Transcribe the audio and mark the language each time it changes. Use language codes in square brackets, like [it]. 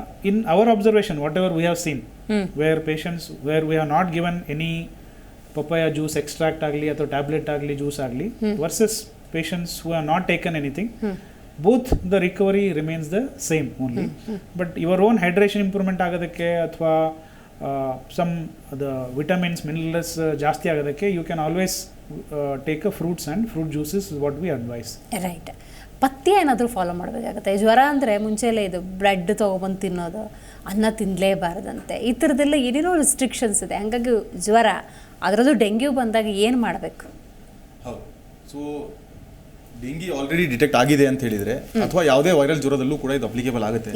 [en] in our observation whatever we have seen where patients where we have not given any papaya juice extract [kn] ಆಗಲಿ ಅಥವಾ tablet ಆಗಲಿ juice ಆಗಲಿ [en] Versus patients who have not taken anything, both the recovery remains the same only. But your own hydration improvement [kn] ಆಗೋದಕ್ಕೆ ಅಥವಾ [en] some the vitamins minerals [kn] ಜಾಸ್ತಿ ಆಗೋದಕ್ಕೆ [en] you can always take a fruits and fruit juices is what we advise. [kn] Right. ಪಥ್ಯ ಏನಾದರೂ follow ಮಾಡಬೇಕಾಗುತ್ತೆ. ಜ್ವರ ಅಂದರೆ ಮುಂಚೆಲ್ಲ ಇದು bread ತೊಗೊಬಂದು ತಿನ್ನೋದು, ಅನ್ನ ತಿನ್ನಲೇಬಾರ್ದಂತೆ, ಈ ಥರದ್ದೆಲ್ಲ ಏನೇನೋ ರಿಸ್ಟ್ರಿಕ್ಷನ್ಸ್ ಇದೆ. ಹಾಗಾಗಿ ಜ್ವರ ಅದರದ್ದು ಡೆಂಗ್ಯೂ ಬಂದಾಗ ಏನು ಮಾಡಬೇಕು? ಹೌದು, ಸೊ ಡೆಂಗಿ ಆಲ್ರೆಡಿ ಡಿಟೆಕ್ಟ್ ಆಗಿದೆ ಅಂತ ಹೇಳಿದ್ರೆ ಅಥವಾ ಯಾವುದೇ ವೈರಲ್ ಜ್ವರದಲ್ಲೂ ಕೂಡ ಇದು ಅಪ್ಲಿಕೇಬಲ್ ಆಗುತ್ತೆ.